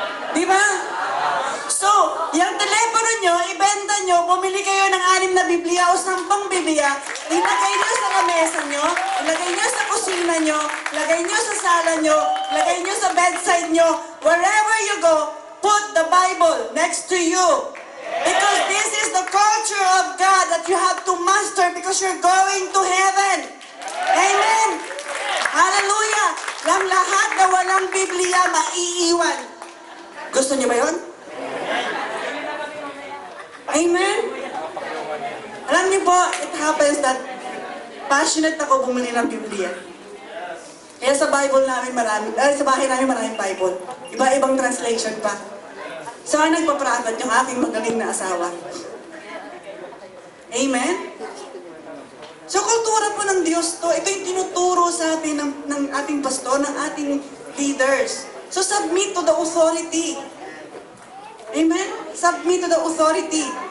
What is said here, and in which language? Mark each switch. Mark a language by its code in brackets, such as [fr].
[tl] Di ba? So, yung telepono nyo, ibenta nyo, bumili kayo ng 6 na Biblia o 10 Biblia, ilagay nyo sa lamesa nyo, ilagay nyo sa kusina nyo, ilagay nyo sa sala nyo, ilagay nyo sa bedside nyo, [en] wherever you go, put the Bible next to you. Because this is the culture of God that you have to master because you're going to heaven. Amen! Hallelujah! [tl] Ang lahat na walang Biblia, maiiwan. Gusto niyo ba yun? Amen? Alam niyo po, [en] it happens that [tl] passionate ako bumili ng Biblia. Kaya sa Bible namin sa bahay namin maraming Bible. Iba-ibang translation pa. So, ang nagpaprafat yung aking magaling na asawa. Amen? So, kultura po ng Diyos to. Ito yung tinuturo sa atin ng ating pastor, ng ating leaders. [en] So, submit to the authority. Amen? Submit to the authority.